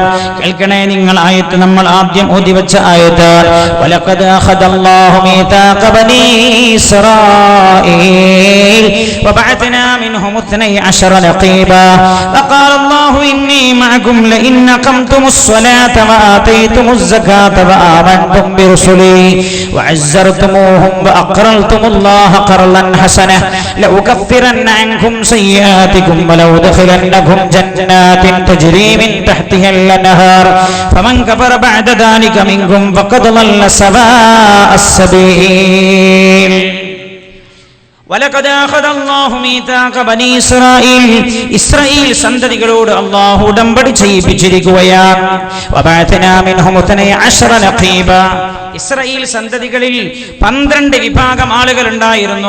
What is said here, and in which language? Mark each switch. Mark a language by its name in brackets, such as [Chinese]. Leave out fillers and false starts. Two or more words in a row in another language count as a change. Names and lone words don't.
[Malayalam] കേൾക്കണേ നിങ്ങൾ. ആയത്ത് നമ്മൾ ആദ്യം ഓതി വെച്ച ആയത്ത്, [Arabic] ولقد أخذ الله ميثاق بني إسرائيل وبعثنا منهم 12 نقيبا وقال الله إني معكم لئن أقمتم الصلاة وآتيتم الزكاة وآمنتم برسلي وعزرتم وأقرضتم الله قرضا حسنا لأكفرن عنكم سيئاتكم ولأدخلنكم جنات تجري من تحتها الأنهار فمن كفر بعد ذلك منكم فقد ضل سواء السبيل. ولقد أخذ الله ميثاق بني إسرائيل. [Malayalam] ഇസ്രായേൽ സന്തതികളോട് അല്ലാഹു ഉടമ്പടി ചെയ്യിപ്പിച്ചിരിക്കുകയാണ്. [Arabic] وبعثنا منهم 12 نقيبا. [Malayalam] ഇസ്രായേൽ സന്തതികളിൽ 12 വിഭാഗം ആളുകൾ ഉണ്ടായിരുന്നു.